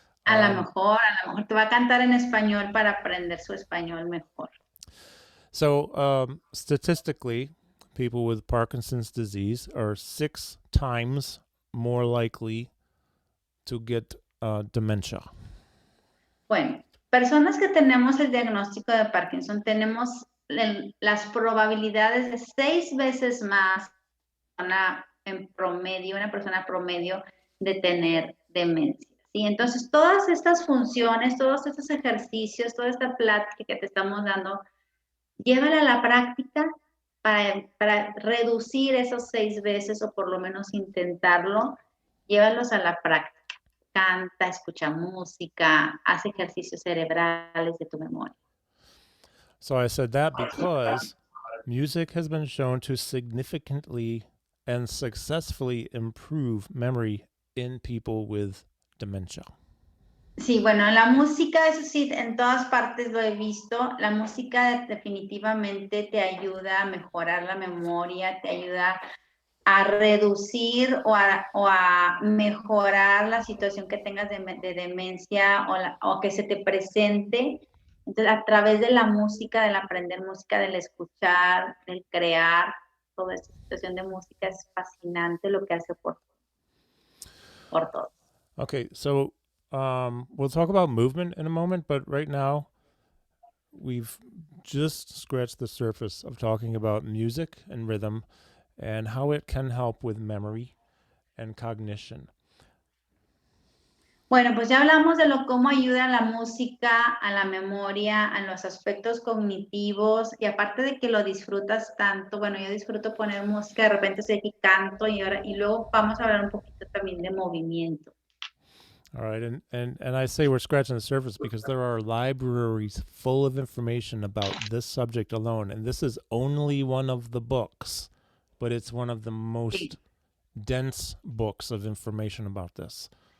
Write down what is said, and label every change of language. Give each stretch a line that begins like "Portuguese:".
Spanish: A lo mejor te va a cantar en español para aprender su español mejor.
English: So, statistically, people with Parkinson's disease are 6 times more likely to get dementia.
Spanish: Bueno, personas que tenemos el diagnóstico de Parkinson tenemos las probabilidades de 6 veces más una persona promedio de tener demencia. ¿Sí? Entonces, todas estas funciones, todos estos ejercicios, toda esta plática que te estamos dando, llévala a la práctica para reducir esos 6 veces o por lo menos intentarlo, llévalos a la práctica. Canta, escucha música, haz ejercicios cerebrales de tu memoria.
English: So I said that because music has been shown to significantly and successfully improve memory in people with dementia.
Spanish: Sí, bueno, la música, eso sí, en todas partes lo he visto. La música definitivamente te ayuda a mejorar la memoria, te ayuda a reducir o a mejorar la situación que tengas de demencia o que se te presente. Entonces, a través de la música, del aprender música, del escuchar, del crear, toda esta situación de música es fascinante lo que hace por todos.
English: Okay, so we'll talk about movement in a moment, but right now we've just scratched the surface of talking about music and rhythm and how it can help with memory and cognition.
Spanish: Bueno, pues ya hablamos de cómo ayuda la música a la memoria, a los aspectos cognitivos, y aparte de que lo disfrutas tanto, bueno, yo disfruto poner música, de repente sé que canto y luego vamos a hablar un poquito también de movimiento.
English: All right, and I say we're scratching the surface because there are libraries full of information about this subject alone, and this is only one of the books, but it's one of the most dense books of information about this.